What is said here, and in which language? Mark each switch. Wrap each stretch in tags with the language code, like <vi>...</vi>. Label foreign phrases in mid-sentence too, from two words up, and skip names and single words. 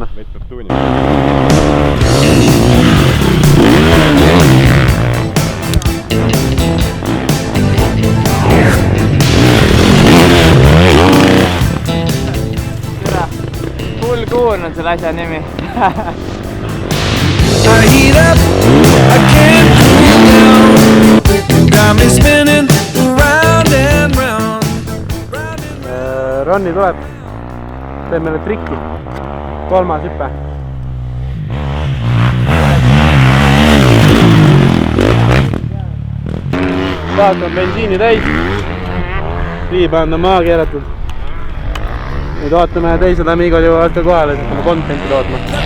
<et>Meid peab tuunima. Full Goon on selle asja nimi.</et> <en>I heat up, I can't cool down. Got me spinning round and round.</en> <et>Ronni tuleb. Teeb meile trikki. 3. hüpe. Taas on bensiini täis. Viiband on maha keeratud. Nüüd ootame teised amigod jõuavad ka kohale, et hakkame contenti tootma.</et>